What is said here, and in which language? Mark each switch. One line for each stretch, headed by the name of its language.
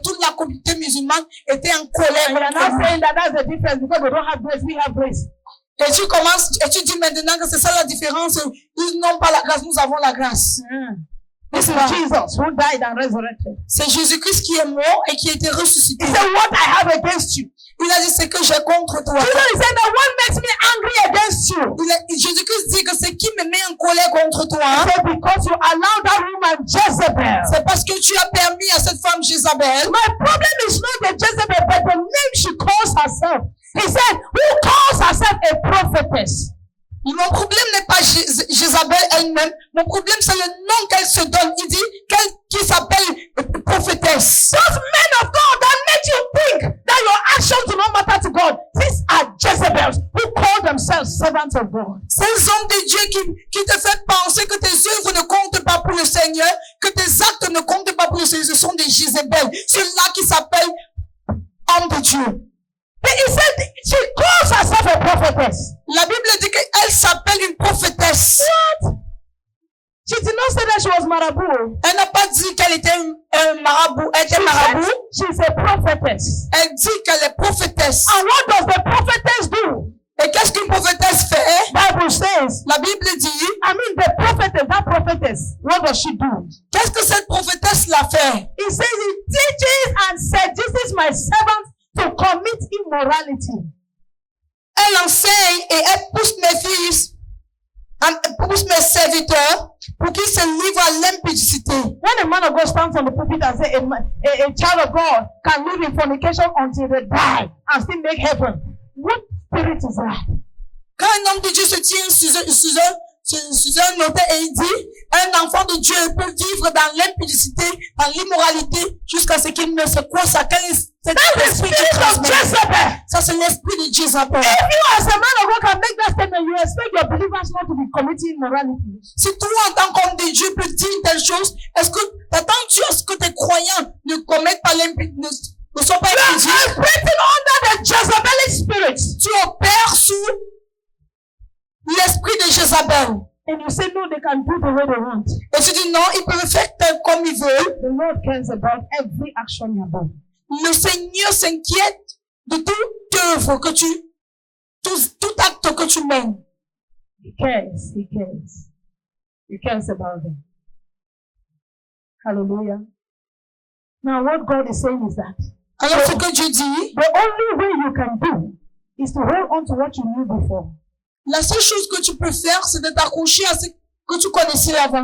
French: Toute la communauté musulmane était en colère.
English: And we are now saying that that's the difference because they don't have grace, we have grace.
French: Et tu dis maintenant que c'est ça la différence. Ils n'ont pas la grâce, nous avons la grâce.
English: This is Jesus who died and resurrected.
French: C'est Jésus-Christ qui est mort et qui a été ressuscité.
English: He said, what I have against you.
French: Il a dit c'est que j'ai contre toi.
English: Jesus said that what makes me angry against you.
French: Jésus-Christ dit que c'est qui me met en colère contre toi.
English: He said, because you allowed that woman Jezebel.
French: C'est parce que tu as permis à cette femme Jézabel.
English: My problem is not the Jezebel, but the name she calls herself. He said, who calls herself a prophetess?
French: Mon problème n'est pas Jézabel elle-même. Mon problème, c'est le nom qu'elle se donne. Il dit qui s'appelle prophétesse.
English: Those men of God that make you think that your actions do not matter to God. These are Jezebels who call themselves servants of God.
French: Ces hommes de Dieu qui te fait penser que tes œuvres ne comptent pas pour le Seigneur, que tes actes ne comptent pas pour le Seigneur. Ce sont des Jézabel. Ceux-là qui s'appellent hommes de Dieu.
English: But he said she calls herself a prophetess.
French: La Bible dit qu'elle s'appelle une prophétesse.
English: What? She did not say that she was marabout.
French: Elle n'a pas dit qu'elle était un marabout. Elle était marabout.
English: She's a prophetess.
French: Elle dit qu'elle est prophétesse.
English: And what does the prophetess do?
French: Et qu'est-ce qu'une prophétesse fait?
English: Bible says.
French: La Bible dit.
English: I mean the prophetess, that prophetess. What does she do?
French: Qu'est-ce que cette prophétesse l'a fait?
English: He says he teaches and seduces my servants to commit immorality.
French: Elle enseigne et elle pousse mes fils, pousse mes serviteurs pour qu'ils se livrent à l'impudicité.
English: When a man of God stands on the pulpit and says a child of God can live in fornication until they die and still make heaven, what spirit is that?
French: Quand un homme de Dieu se tient sous un autel et il dit, un enfant de Dieu peut vivre dans l'impudicité, dans l'immoralité, jusqu'à ce qu'il meure. C'est quoi ça? C'est l'esprit de Jezabel. Ça, c'est l'esprit de Jezabel.
English: If you as a man of God can make that statement, you expect your believers not to be committing immorality.
French: Si toi, en tant qu'homme de Dieu, peux dire telle chose, est-ce que, attends-tu à ce que tes croyants ne commettent pas l'impudicité, ne sont pas impudiques?
English: You are operating under the Jezebelic spirit.
French: Tu opères sous l'esprit de Jézabel.
English: And you say, no, they can do the way they want.
French: Et tu dis, non, ils peuvent faire comme ils veulent.
English: The Lord cares about every action you do.
French: Le Seigneur s'inquiète de toute œuvre que tout acte que tu mènes.
English: He cares, he cares. He cares about them. Hallelujah. Now what God is saying is that
French: Alors ce que Dieu dit,
English: the only way you can do is to hold on to what you knew before.
French: La seule chose que tu peux faire, c'est de t'accrocher à ce que tu connaissais avant.